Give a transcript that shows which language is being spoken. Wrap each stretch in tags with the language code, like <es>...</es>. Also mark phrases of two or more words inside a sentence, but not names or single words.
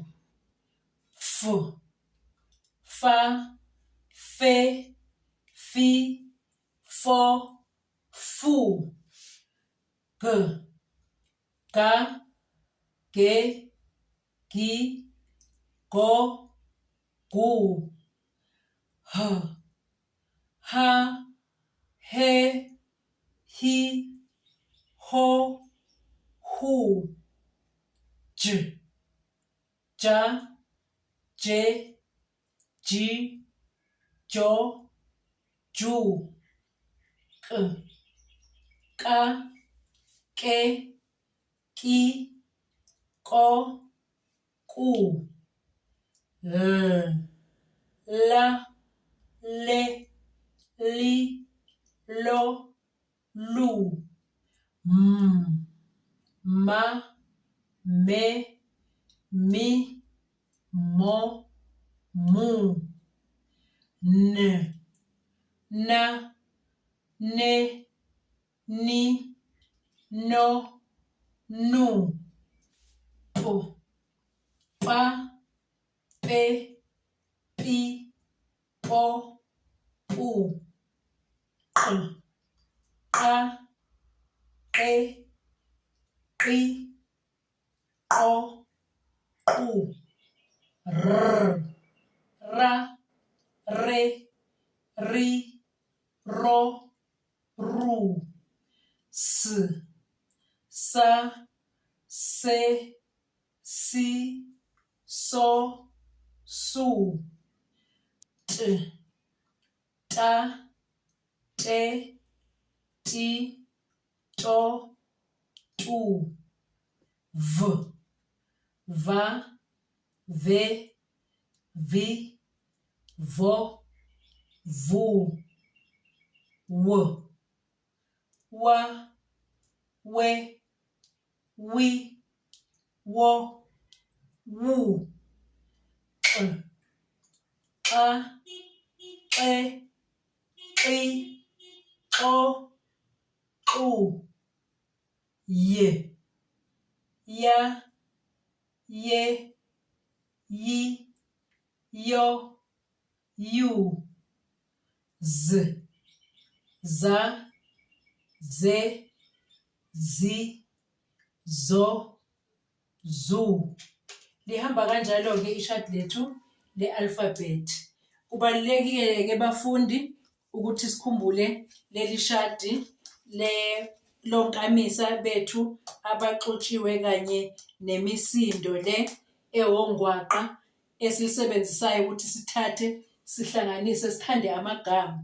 <zu>F, fa, fe, fi, fo, fu. G, ga, ge, gi, go, gu. H, ha, he, hi, ho, hu. J, ja, je, ji, jo, ju. K, ka, ke, ki, ko, ku. L, la, le, li, lo, lu. M, ma, me, mi, mo, mu. N, na, ne, ni, no, nu. P, pa, pe, pi, po, pu. Q, qa, qe, qi, qo, qu. R, ra, re, ri, ro, ru. S, sa, se, si, so, su. T, ta, te, ti, to, tu. V, va, ve, vi, vo, vu. W, wa, we, wi, wo, wu. Q, qa, qe, qi, qo, qu. Y, ya, ye, yi, yo, yu. Z, za, ze, zi, zo, zu. Lihamba kanjalo-ke ishadi lethu le-alphabet. Kubalulekile-ke bafundi ukuthi sikhumbule leli shadi lonkamisa bethu abaxutshiwe kanye nemisindo le ewongwaqa esiyisebenzisayo ukuthi sithathe sihlanganise sikhande amagama.</zu>